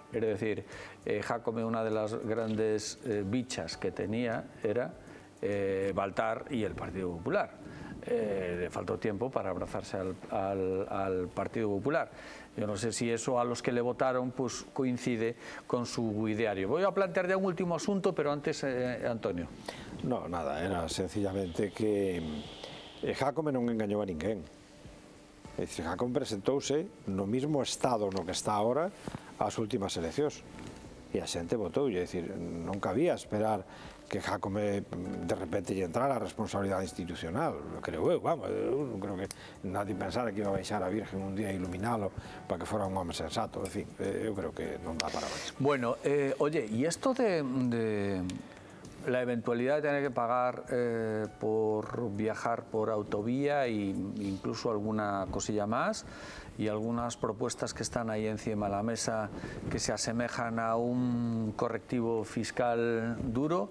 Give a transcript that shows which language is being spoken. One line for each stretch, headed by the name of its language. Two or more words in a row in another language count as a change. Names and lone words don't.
Spanish: Es decir, Jácome, una de las grandes bichas que tenía era Baltar y el Partido Popular. Le faltó tiempo para abrazarse al Partido Popular. Yo no sé si eso a los que le votaron pues coincide con su ideario. Voy a plantear ya un último asunto, pero antes, Antonio. No, nada,
Galician: era sencillamente que Jácome non engañou a ninguén. É dicir, Jácome presentouse no mismo estado no que está ahora as últimas eleccións. E a xente votou, é dicir, non cabía esperar que Jácome de repente lle entrara a responsabilidade institucional, creo eu, vamos, eu non creo que nadie pensara que iba a baixar a Virgen un día a iluminalo para que fora un home sensato, en fin, eu creo que non dá para máis.
Spanish: Bueno, oye, y esto de la eventualidad de tener que pagar por viajar por autovía e incluso alguna cosilla más, y algunas propuestas que están ahí encima de la mesa que se asemejan a un correctivo fiscal duro.